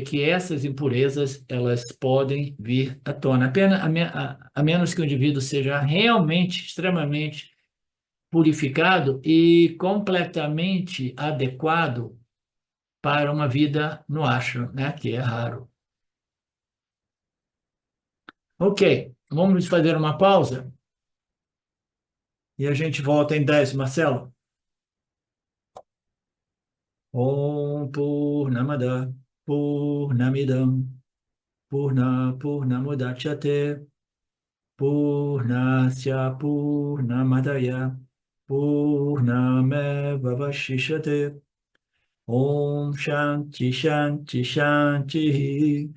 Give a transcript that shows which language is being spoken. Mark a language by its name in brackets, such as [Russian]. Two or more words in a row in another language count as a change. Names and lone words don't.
[Portuguese] Que essas impurezas, elas podem vir à tona, apenas, a menos que o indivíduo seja realmente, extremamente purificado e completamente adequado para uma vida no ashram, né? Que é raro. Ok, vamos fazer uma pausa e a gente volta em 10, Marcelo. [Sanskrit] Om Purnamada Purnamidam Purnamudachyate Purnasya Purnamadaya Purnameva Vashishate. Om Shanti Shanti Shanti.